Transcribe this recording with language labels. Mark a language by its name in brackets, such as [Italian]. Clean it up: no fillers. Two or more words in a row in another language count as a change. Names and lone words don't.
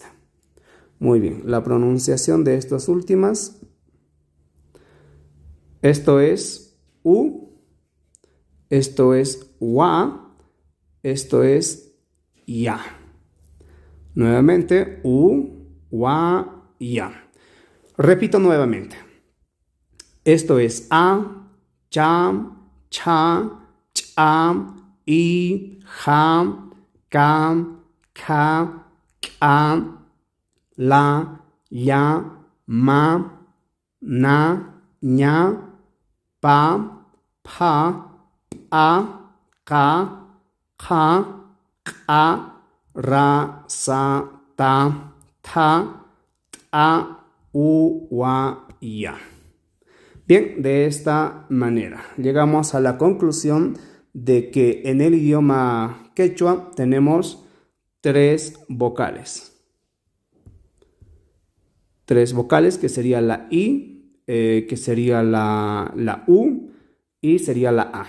[Spanish] Muy bien, la pronunciación de estas últimas. Esto es U, esto es wa, esto es ya. Nuevamente, [Quechua] U, wa, ya. [Spanish] Repito nuevamente. Esto es a, [Quechua] cha, cha, cha, i, ja, ka, ka, ka, la, ya, ma, na, ña, pa, pa, a, ka, ka, ka, ra, sa, ta, u, wa, ya. [Spanish] Bien, de esta manera llegamos a la conclusión de que en el idioma quechua tenemos tres vocales. Tres vocales, que sería la I, que sería la U y sería la A.